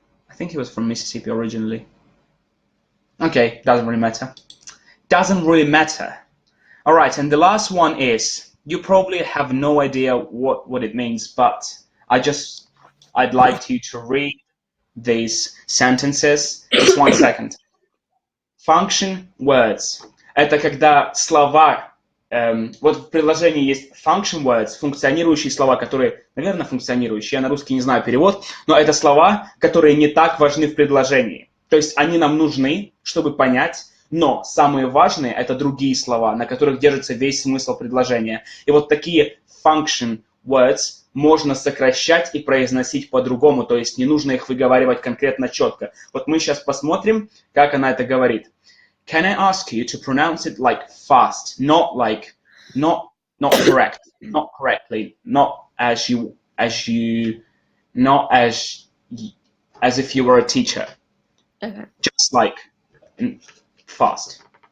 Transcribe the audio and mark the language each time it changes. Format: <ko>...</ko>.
<en>I think he was from Mississippi originally. Okay, doesn't really matter. Doesn't really matter. All right, and the last one is, you probably have no idea what it means, but I'd like you to read these sentences. Just one second. Function words.</en> <ru>Это когда слова, вот в предложении есть function words, функционирующие слова, которые, наверное, функционирующие, я на русский не знаю перевод, но это слова, которые не так важны в предложении. То есть они нам нужны, чтобы понять, но самые важные это другие слова, на которых держится весь смысл предложения. И вот такие function words можно сокращать и произносить по-другому, то есть не нужно их выговаривать конкретно четко. Вот мы сейчас посмотрим, как она это говорит.</ru> <en>Can I ask you to pronounce it like fast, not correct, not correctly, not as if you were a teacher. Okay. Just like fast.</en>